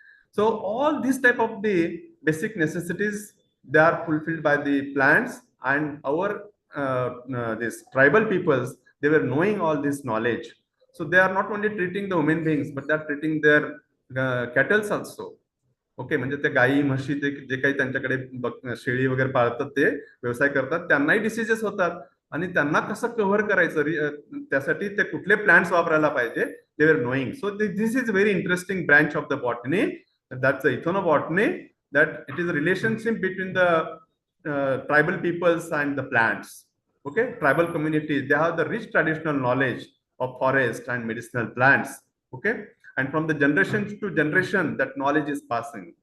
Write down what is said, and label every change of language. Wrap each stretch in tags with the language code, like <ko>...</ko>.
<en>So all these type of the basic necessities, they are fulfilled by the plants, and our these tribal peoples, they were knowing all this knowledge. So they are not only treating the human beings, but they are treating their cattle also.</en> <mr>Okay, म्हणजे ते गायी म्हशी जे काही त्यांच्याकडे शेळी वगैरे पाळतात, ते व्यवसाय करतात, त्यांनाही डिसीजेस होतात, आणि त्यांना कसं कव्हर करायचं, त्यासाठी ते कुठले प्लांट्स वापरायला पाहिजे,</mr> <en>They were knowing. So this is very interesting branch of the botany, that's ethnobotany, that it is a relationship between the tribal peoples and the plants. Okay, tribal communities, they have the rich traditional knowledge of forest and medicinal plants. Okay, and from the generation to generation that knowledge is passing.</en>